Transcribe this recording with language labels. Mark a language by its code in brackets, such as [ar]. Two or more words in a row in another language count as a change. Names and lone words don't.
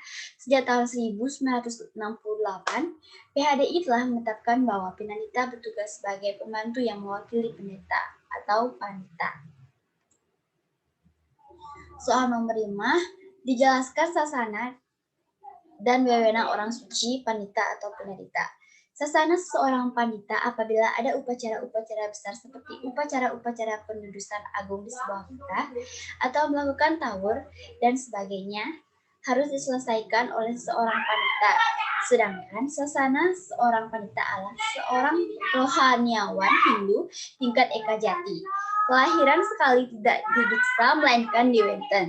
[id] Sejak tahun 1968, PHDI telah menetapkan bahwa pinanita bertugas sebagai pembantu yang mewakili pendeta atau panita. Soal nomor 5, dijelaskan sasana dan wewenang orang suci, panita atau pinanita. Sasana seorang panita apabila ada upacara-upacara besar seperti upacara-upacara pendudusan agung di sebuah kota atau melakukan tawur dan sebagainya harus diselesaikan oleh seorang panita. Sedangkan sasana seorang panita adalah seorang rohaniawan Hindu tingkat eka jati. Kelahiran sekali tidak didiksa melainkan diwenten.